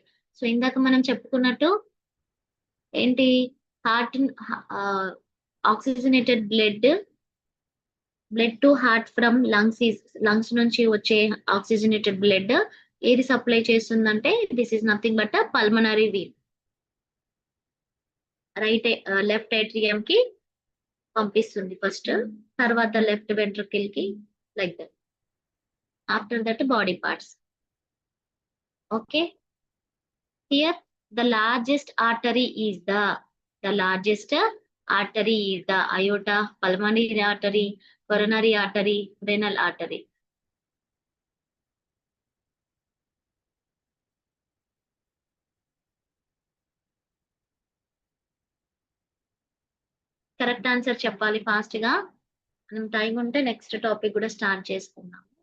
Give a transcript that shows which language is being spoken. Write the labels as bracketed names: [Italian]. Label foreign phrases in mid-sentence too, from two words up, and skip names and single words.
[English] సో [Telugu] ఇందాక మనం చెప్పుకున్నట్టు ఏంటి, [English] heart oxygenated blood to heart from lungs [Telugu] నుంచి వచ్చే [English] oxygenated blood [Telugu] ఏది సప్లై చేస్తుందంటే [English] this is nothing but pulmonary vein. left atrium [Telugu] కి పంపిస్తుంది [English] ఫస్ట్, తర్వాత left ventricle కి, like that. after that body parts. okay. here the largest artery is the largest artery is the aorta, pulmonary artery, coronary artery, renal artery. correct answer చెప్పాలి ఫాస్ట్ గా. [Telugu] మనం టైం ఉంటే [English] next topic [Telugu] కూడా స్టార్ట్ చేసుకుందాం.